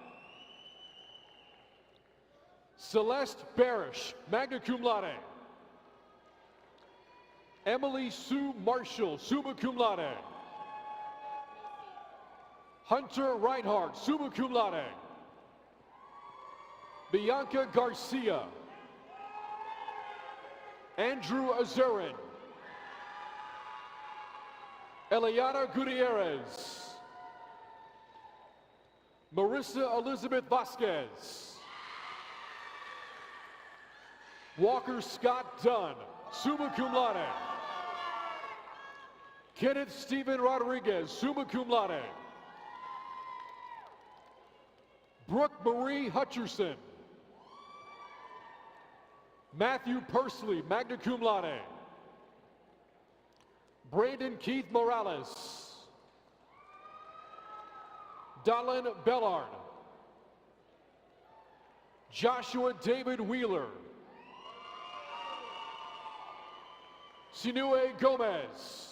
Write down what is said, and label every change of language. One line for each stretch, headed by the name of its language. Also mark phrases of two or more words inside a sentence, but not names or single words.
English: Celeste Barish,
Latin: magna cum laude.
English: Emily Sue Marshall,
Latin: summa cum laude.
English: Hunter Reinhardt,
Latin: summa cum laude.
English: Bianca Garcia. Andrew Azurin. Eliana Gutierrez. Marissa Elizabeth Vasquez. Walker Scott Dunn,
Latin: summa cum laude.
English: Kenneth Stephen Rodriguez,
Latin: summa cum laude.
English: Brooke Marie Hutcherson. Matthew Pursley,
Latin: magna cum laude.
English: Brandon Keith Morales. Dallin Bellard. Joshua David Wheeler. Sinue Gomez.